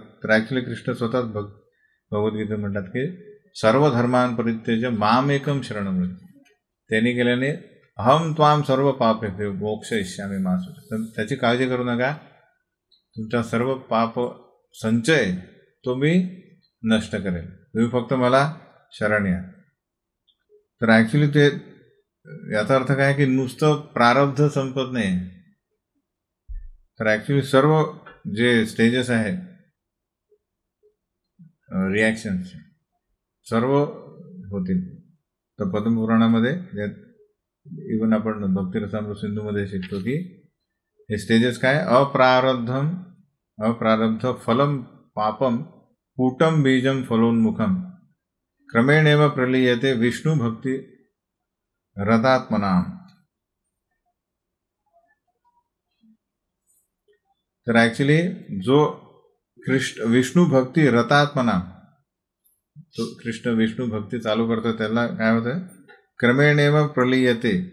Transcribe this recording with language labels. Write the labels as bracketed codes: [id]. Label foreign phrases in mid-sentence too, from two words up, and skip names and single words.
[mr] तर ॲक्च्युली कृष्ण स्वतःच भगवद्गीता म्हणतात की [sa] सर्व धर्मान परित्यज्य माम एकम शरणम व्रज. [mr] त्यांनी केल्याने [sa] अहम त्वाम सर्व पापेभ्यो मोक्षयिष्यामि मा शुचः. [mr] तर त्याची काळजी करू नका, तुमचा सर्व पाप संचय तो मी नष्ट करेल, तुम्ही फक्त मला शरण या. तर ॲक्च्युली ते याचा अर्थ काय की नुसतं प्रारब्ध संपत नाही, तर ॲक्च्युली सर्व जे स्टेजेस आहे रिॲक्शन्स सर्व होतील. तर पद्मपुराणामध्ये इव्हन आपण भक्तिरसामृत सिंधूमध्ये शिकतो की हे स्टेजेस काय, [sa] अप्रारब्ध फलम पापम कूटम बीजम फलोन्मुखम क्रमेणेव प्रलीयते विष्णू भक्ती रतात्मनाम. [mr] तर ॲक्च्युली जो [sa] विष्णू भक्ती रतात्मना, [mr] तो कृष्ण विष्णू भक्ती चालू करतो त्याला काय होतं, [sa] क्रमेणेव प्रलीयते.